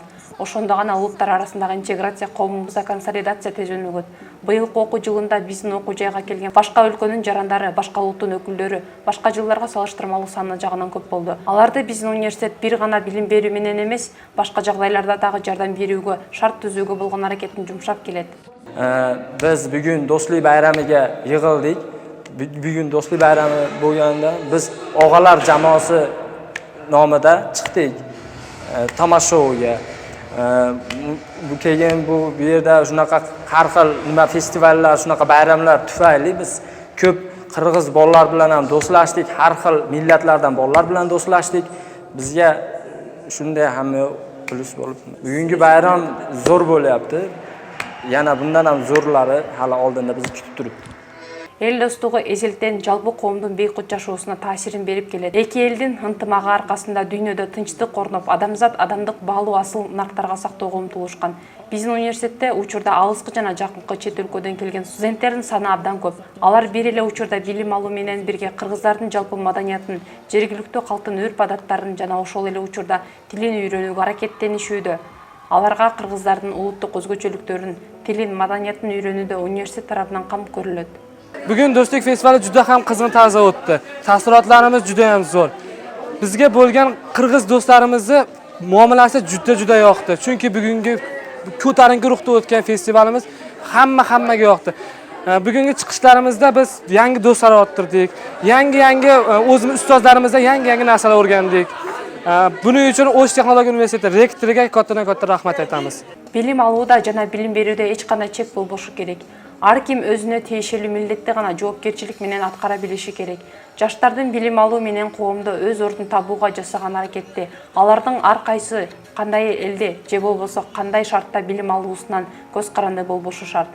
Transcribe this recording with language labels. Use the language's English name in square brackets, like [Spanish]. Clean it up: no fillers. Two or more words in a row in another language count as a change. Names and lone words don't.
[Kyrgyz] Ошондо гана улуттар арасындагы интеграция, коомубузда консолидация тез өнүгөт. Быйылкы окуу жылында биздин окуу жайга келген башка өлкөнүн жарандары, башка улуттун өкүлдөрү башка жылдарга салыштырмалуу саны жагынан көп болду. Аларды биздин университет бир гана билим берүү менен эмес, башка жагдайларда дагы жардам берүүгө, шарт түзүүгө болгон аракетин жумшап келет. [Uzbek] Biz bugün Do'stlik bayramiga yig'ildik. Bugun Do'stlik bayrami bo'lganda biz og'alar jamoasi nomida chiqdik tomoshaga. Bu keyin bu yerda shunaqa har xil nima festivallar, shunaqa bayramlar tufayli biz ko'p qirg'iz bolalar bilan ham do'stlashdik, har xil millatlardan bolalar bilan do'stlashdik. Bizga shunday ham plus bo'lib, bugungi bayram zo'r bo'lyapti. Yana bundan ham zo'rlari hali oldinda bizni kutib turibdi. [Kyrgyz] Эл достугу эзелтен жалпы коомдун бейкут жашоосуна таасирин берип келет. Эки элдин ынтымагы аркасында дүйнөдө тынчтык орноп, адамзат адамдык баалуу асыл нарктарга сактоого умтулушкан. Биздин университетте учурда алыскы жана жакынкы чет өлкөдөн келген студенттердин саны абдан көп. Алар бир эле учурда билим алуу менен бирге кыргыздардын жалпы маданиятын, жергиликтүү калктын үрп-адаттарын жана ошол эле учурда тилин үйрөнүүгө аракеттенишүүдө. Аларга кыргыздардын улуттук өзгөчөлүктөрүн, тилин, маданиятын үйрөнүүдө университет тарабынан кам көрүлөт. [Uzbek] Bugun do'stlik festivali juda ham qizg'in tarzda o'tdi. Taassurotlarimiz juda ham zo'r. Bizga bo'lgan qirg'iz do'stlarimizni muomalasi juda yoqdi. Chunki bugungi ko'tarinki ruhda o'tgan festivalimiz hammaga yoqdi. Bugungi chiqishlarimizda biz yangi do'stlar orttirdik. Yangi o'zimiz ustozlarimizdan yangi narsalar o'rgandik. Buning uchun O'sh texnologiya universiteti rektoriga katta rahmat aytamiz. [Kyrgyz] Билим алууда жана билим берүүдө эч кандай чек болбошу керек. Ар ким өзүнө тиешелүү милдетти гана жоопкерчилик менен аткара билиши керек. Жаштардын билим алуу менен коомдо өз ордун табууга жасаган аракетти, алардын ар кайсы кандай элде же болбосо кандай шартта билим алуусунан көз каранды болбошу шарт.